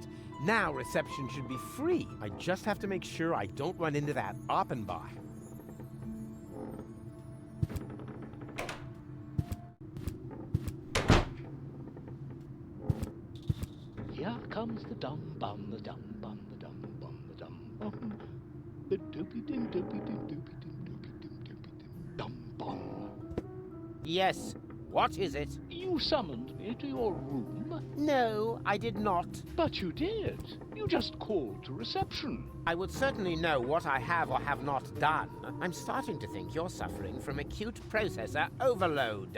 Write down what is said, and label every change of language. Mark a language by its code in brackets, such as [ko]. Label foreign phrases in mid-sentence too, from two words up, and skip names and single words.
[en] Now reception should be free. I just have to make sure I don't run into that Oppenbach. Here comes the dum bum, the dum bum, the dum bum, the dum bum. The doopy dim doopy dim doopy dim doopy dim doopy dim dum bum. Yes. What is it? You You summoned me to your room? No, I did not. But you did. You just called to reception. I would certainly know what I have or have not done. I'm starting to think you're suffering from acute processor overload.